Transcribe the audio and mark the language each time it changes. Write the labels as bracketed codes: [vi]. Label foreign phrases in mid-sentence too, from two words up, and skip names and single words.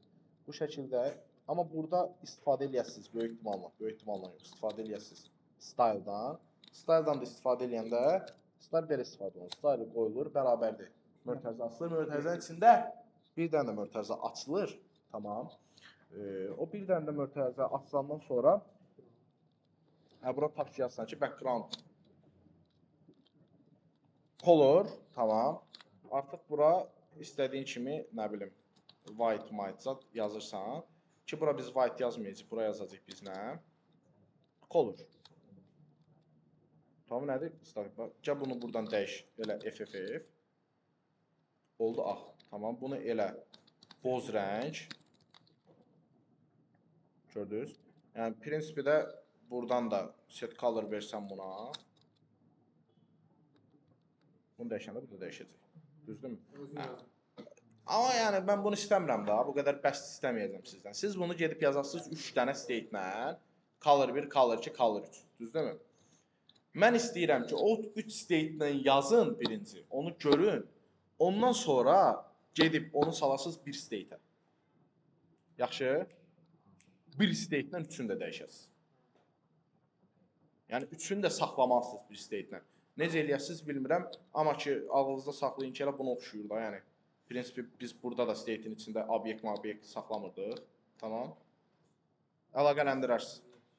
[az] Bu şəkildə, amma burada istifadə eləyəsiniz böyük ehtimalla yox, istifadə eləyəsiniz style-dan. Style-dan da istifadə eləyəndə, style belə istifadə olunur. Style qoyulur, bərabərdir. Mötərizə açılır, mötərizənin içində bir dənə də mötərizə açılır. Tamam. O bir dənə də mötərizə açılandan sonra bura tap yazsan ki, [en] background color, [az] tamam. Artıq bura istədiyin kimi, nə bilim, white yazırsan ki, bura biz white yazmayacaq, bura yazacaq biz nə? Color. Tamam, nədir? Gəl bunu buradan dəyiş, elə FFF. Oldu ağ. Tamam, bunu elə boz rəng. Gördünüz? Yəni, prinsipi də buradan da [en] set color [az] versən buna. Bunu dəyişəndə bu da dəyişəcək. Düzdürmü? Amma yəni, mən bunu istəmirəm da. Bu qədər bəst istəməyəcəm sizdən. Siz bunu gedib yazarsınız 3 dənə state-lə. [en] Color 1, color 2, color 3. [az] Düzdürmü? Mən istəyirəm ki, o 3 state-lə yazın birinci. Onu görün. Ondan sonra gedib onu salasınız bir state-ə. Yaxşı? Bir state-lə üçünü də dəyişəsiniz. Yəni, üçünü də saxlamalısınız bir state-lə. Necə eləyəsiniz bilmirəm, amma ki ağlınızda saxlayın ki, elə buna oxşuyur da, yəni. Prinsipi biz burada da state-in içində obyekt saxlamırdıq. Tamam. Əlaqələndirərsiniz.